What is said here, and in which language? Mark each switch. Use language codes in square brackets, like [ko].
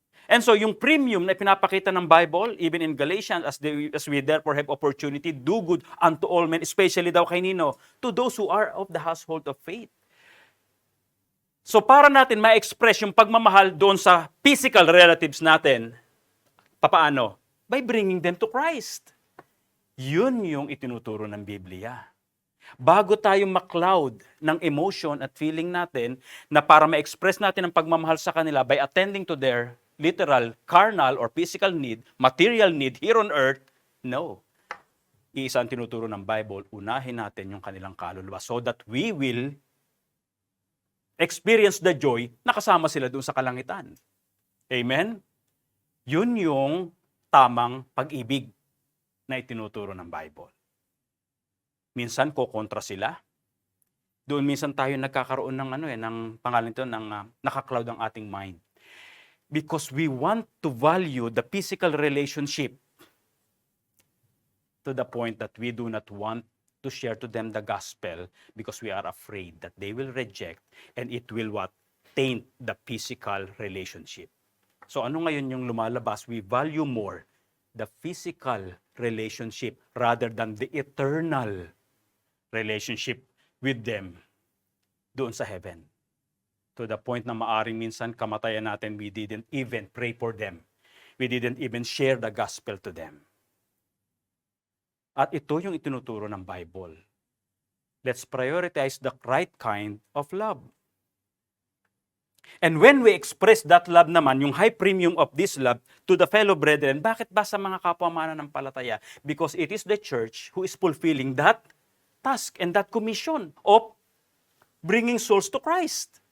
[en] And so, [tl] yung premium na pinapakita ng [en] Bible, even in Galatians, as we therefore have opportunity, do good unto all men, especially [tl] daw kay Nino, [en] to those who are of the household of faith. [tl] So, para natin ma-express yung pagmamahal doon sa physical relatives natin, papaano? [en] By bringing them to Christ. [tl] Yun yung itinuturo ng Biblia. Bago tayo ma-cloud ng emotion at feeling natin na para ma-express natin ang pagmamahal sa kanila [en] by attending to their literal, carnal, or physical need, material need here on earth, [tl] no. Iisa ang tinuturo ng Bible, unahin natin yung kanilang kaluluwa [en] so that we will experience the joy [tl] na kasama sila doon sa kalangitan. Amen? Yun yung tamang pag-ibig na itinuturo ng Bible. Minsan kokontra sila. Doon minsan tayo nagkakaroon ng ng pangalan ito ng naka-cloud ang ating mind. [en] Because we want to value the physical relationship to the point that we do not want to share to them the gospel because we are afraid that they will reject and it will taint the physical relationship. [tl] So ano ngayon yung lumalabas? [en] We value more the physical relationship rather than the eternal relationship with them [tl] doon sa [en] heaven. To the point [tl] na maaring minsan kamatayan natin, [en] we didn't even pray for them. We didn't even share the gospel to them. [tl] At ito yung itinuturo ng Bible. [en] Let's prioritize the right kind of love. And when we express that love naman, yung high premium of this love to the fellow brethren, [tl] bakit ba sa mga kapwa mananampalataya? [en] Because it is the church who is fulfilling that task and that commission of bringing souls to Christ.